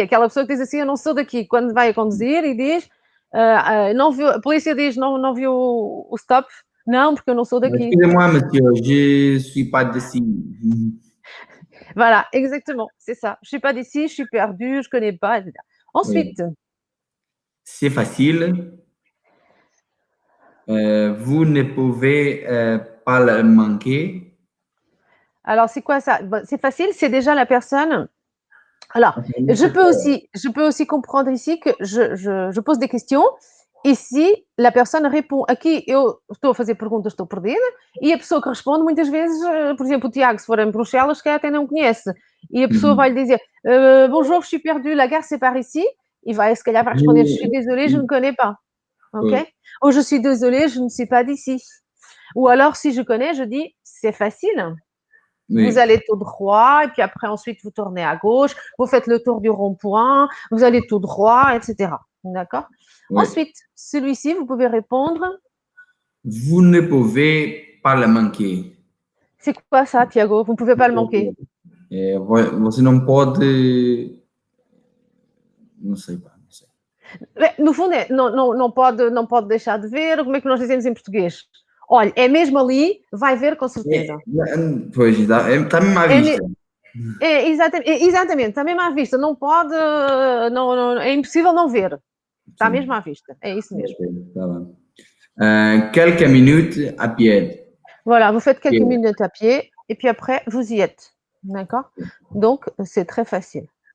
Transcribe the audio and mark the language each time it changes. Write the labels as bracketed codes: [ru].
[pt] Aquela pessoa que diz assim, eu não sou daqui. Quando vai a conduzir e diz, não viu, a polícia diz, não viu o stop. Não, porque eu não sou daqui. [fr] Excusez-moi, monsieur, je suis pas d'ici. Voilà, exactement, c'est ça. Je suis pas d'ici, je suis perdu, je connais pas, etc. Ensuite. Oui. C'est facile. Vous ne pouvez pas le manquer. Alors, c'est quoi ça? C'est facile, c'est déjà la personne. Alors, je peux aussi comprendre ici que je pose des questions [pt] e se a pessoa [fr] répond. [pt] Aqui eu estou a fazer perguntas, estou perdida, e a pessoa que responde, muitas vezes, por exemplo, o Tiago, se for em Bruxelas, que até não conhece, e a pessoa vai lhe dizer [fr] bonjour, je suis perdu, la gare c'est par ici, [pt] e vai, se calhar, vai responder [fr] je suis désolé, je ne connais pas. Ok? Ou je suis désolé, je ne suis pas d'ici. Ou alors, si je connais, je dis c'est facile. Oui. Vous allez tout droit, et puis après, ensuite, vous tournez à gauche, vous faites le tour du rond-point, vous allez tout droit, etc. D'accord? Oui. Ensuite, celui-ci, vous pouvez répondre. Vous ne pouvez pas le manquer. C'est quoi ça, Thiago? Vous ne pouvez pas le manquer. [pt] Você não pode... Não sei, pá, não sei. No fundo, não pode deixar de ver. Como é que nós dizemos em português? Olha, é mesmo ali, vai ver com certeza. Pois, está mesmo à vista. Exatamente, está mesmo à vista. Não pode, é impossível não ver. Está mesmo à vista, é isso mesmo. Tá bem. [fr] Quelques minutes à pied. Voilà, vous faites quelques minutes à pied et puis après, vous y êtes. D'accord? Donc, c'est très facile.